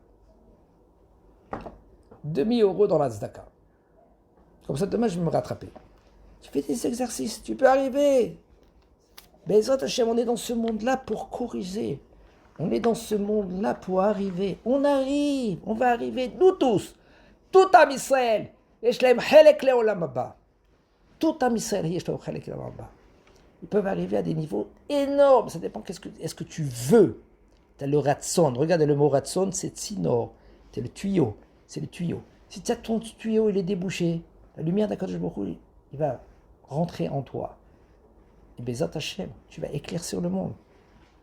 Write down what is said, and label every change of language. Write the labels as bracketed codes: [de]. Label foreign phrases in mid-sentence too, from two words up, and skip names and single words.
[fr] 2 000 € dans la tzedaka. Comme ça, demain, je vais me rattraper. Tu fais des exercices, tu peux arriver. [he] בעזרת השם, [fr] on est dans ce monde-là pour corriger. On est dans ce monde-là pour arriver. On va arriver, nous tous. Tout [he] עם ישראל. יש להם חלק לעולם הבא. Tout עם ישראל, יש להם חלק לעולם הבא. [fr] Ils peuvent arriver à des niveaux énormes. Ça dépend est-ce que tu veux. Tu as le ratson. Regardez le mot ratson, c'est tsinor. C'est le tuyau. C'est le tuyau. Si tu as ton tuyau, il est débouché. La lumière d' [he] הקדוש ברוך הוא, [fr] il va rentrer en toi. Et [he] בעזרת השם, [fr] tu vas éclaircir le monde.